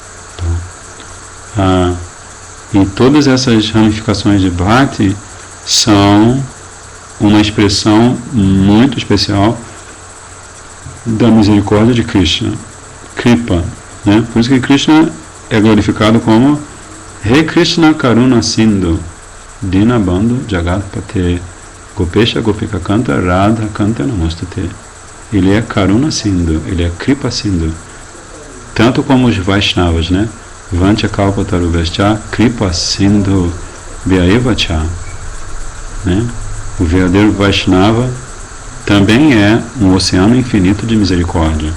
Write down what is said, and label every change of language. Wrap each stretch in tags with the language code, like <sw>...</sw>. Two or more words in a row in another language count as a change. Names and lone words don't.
<pt>Então, e todas essas ramificações de Bhakti são uma expressão muito especial da misericórdia de Krishna, Kripa, né? Por isso que Krishna é glorificado como Rei</pt> <sa>कृष्ण करुण सिन्धु दीनबन्धु जगत्पते गोपेश गोपिका कान्त राधा कान्त नमोस्तते.</sa> <pt>Ele é</pt> <sa>करुणा सिन्धु,</sa> <pt>ele é</pt> <sa>कृपा सिन्धु,</sa> <pt>tanto como os Vaishnavas, né?</pt> <sa>वाञ्छा कल्प तरुभश्च कृपा सिन्धु व्यएवच,</sa> <pt>né? O verdadeiro Vaishnava também é um oceano infinito de misericórdia.</pt>